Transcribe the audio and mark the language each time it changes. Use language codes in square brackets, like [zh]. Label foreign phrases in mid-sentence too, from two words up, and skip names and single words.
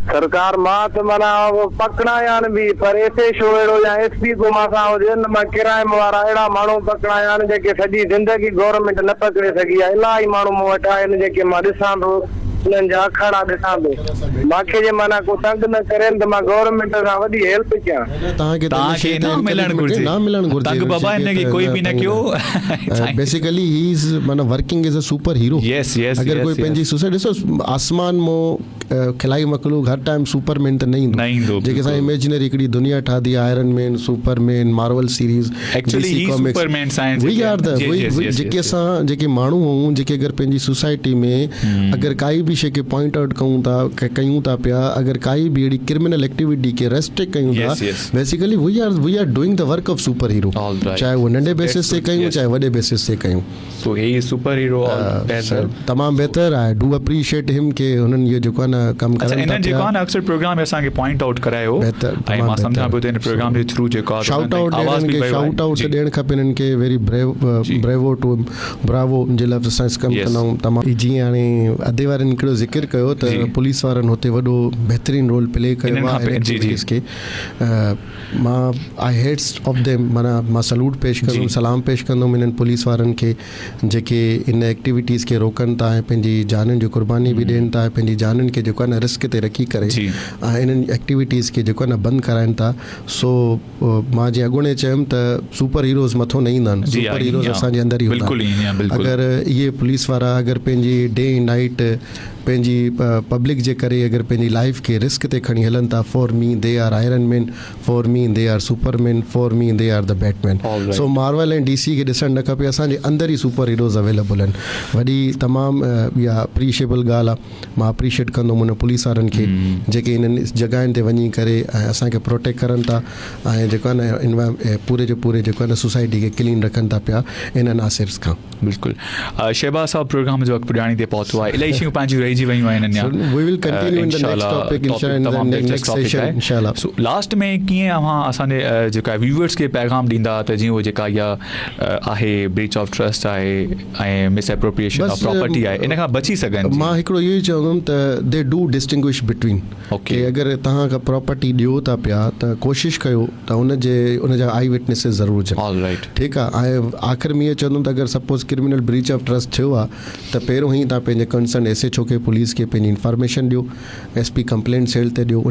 [sd] सरकार मां त माना पकड़ाया आहिनि बि पर एसे शो अहिड़ो या SP को मां सां हुजनि मां किराइम वारा अहिड़ा माण्हू पकड़ाया आहिनि जेके सॼी ज़िंदगी गवर्नमेंट न पकड़े सघी आहे इलाही माण्हू मूं वटि आहिनि जेके मां ॾिसां थो उन्हनि जा अखाड़ा ॾिसां थो मूंखे जे माना को तंग न करे त मां गवर्नमेंट सां वॾी हेल्प कयां तव्हांखे न मिलणु घुरिजे तंग बाबा हिनखे कोई बि न कयो बेसिकली [en] he is [sd] माना [en] working as a super hero [sd] अगरि कोई पंहिंजी सोसाइटी ॾिसो आसमान मां खिलाई मखलूक हर टाइम सुपरमैन त न ईंदो जेके असां इमेजिनरी हिकिड़ी दुनिया ठाही आहे आयरन मैन सुपरमैन मार्वल सीरीज़ जेके असां जेके माण्हू आहियूं जेके अगरि पंहिंजी सोसाइटी में अगरि काई बि शइ खे [en] point out [sd] कयूं था पिया अगरि काई बि अहिड़ी [en] criminal activity [sd] खे रेस्ट्रिक्ट कयूं था [en] basically we are doing the work of super hero [ur] چاہے وہ [sd] नंढे बेसिस ते कयूं चाहे वॾे बेसिस ते कयूं सो हे [en] super hero [sd] तमामु बहितर आहे [en] do appreciate him [sd] के हुननि इहो जेको आहे न कमु करनि था जेको आहे न अक्सर प्रोग्राम में असांखे [en] point out [sd] करायो ऐं मां सम्झां पियो त हिन प्रोग्राम जे थ्रू जेको आहे [en] shout out [sd] ॾियणु खपे हिननि खे [en] very bravo to bravo [sd] जे लफ़्ज़ सां कमु कंदा आहियूं तमामु जीअं हाणे अधे वारनि हिकिड़ो ज़िक्र कयो त जी। पुलिस वारनि हुते वॾो बहितरीनु [en] role play [sd] कयो इन्हनि खां आहे जी, जी। एक्टिविटीज़ खे मां [en] I heads of them [sd] माना मां सल्यूट पेश कंदुमि जी। सलाम पेश कंदुमि इन्हनि पुलिस वारनि खे जेके इन एक्टिविटीज़ खे रोकनि था ऐं पंहिंजी जाननि जो कुर्बानी बि ॾियनि था, पंहिंजी जाननि खे जेको आहे न रिस्क ते रखी करे जी। इन्हनि एक्टिविटीज़ खे जेको आहे न बंदि कराइनि था। सो मां जीअं अॻूणे चयुमि त [en] super heroes [sd] मथो न ईंदा आहिनि, जी, सुपर ईअं हीरोज़ आहे। असांजे अंदरि ई हूंदा बिल्कुलु ईअं आहे, बिल्कुलु। अगरि इहे पुलिस वारा अगरि पंहिंजी [en] day night [sd] पंहिंजी पब्लिक जे करे अगरि पंहिंजी लाइफ खे रिस्क ते खणी हलनि था, [en] for me they are Iron Man, for me they are Superman, for me they are the Batman. All right. [sd] सो मार्वल ऐं DC खे ॾिसणु न खपे, असांजे अंदरि ई [en] super heroes [sd] अवेलेबल आहिनि। वॾी तमामु इहा अप्रीशिएबल ॻाल्हि आहे। मां अप्रीशिएट कंदुमि उन पुलिस वारनि खे जेके इन्हनि जॻहियुनि ते वञी करे ऐं असांखे प्रोटेक्ट करनि था ऐं जेको आहे न पूरे जो पूरे जेको आहे न सोसाइटी खे क्लीन रखनि था पिया इन्हनि आसिर्स खां। बिल्कुलु। शहबाज़ साहब, प्रोग्राम जो वक़्तु पुॼाणी ते पहुतो आहे, इलाही शयूं पंहिंजियूं रहिजी वियूं आहिनि अञा। [en] So we will continue in the next topic, inshallah, in the next session, inshallah. [sd] सो लास्ट में कीअं अव्हां असांजे जेका व्यूअर्स खे पैगाम ॾींदा त जीअं उहो जेका इहा आहे [en] breach of trust [sd] आहे ऐं [en] misappropriation of property [sd] आहे, इन खां बची सघनि? मां हिकिड़ो इहो ई चवंदुमि त [en] they do distinguish between Okay. [sd] कि अगरि तव्हां का प्रॉपर्टी ॾियो था पिया त कोशिशि कयो त उनजा [en] eye witnesses [sd] ज़रूरु हुजनि। [en] All right. [sd] ठीकु आहे। ऐं आख़िर में इहो चवंदुमि त अगरि सपोज़ [en] criminal breach of trust [sd] थियो आहे त पहिरियों ई तव्हां पंहिंजे कंसर्न SHO खे पुलिस खे पंहिंजी इंफॉर्मेशन ॾियो, SP [en] complaint cell [sd] ते ॾियो।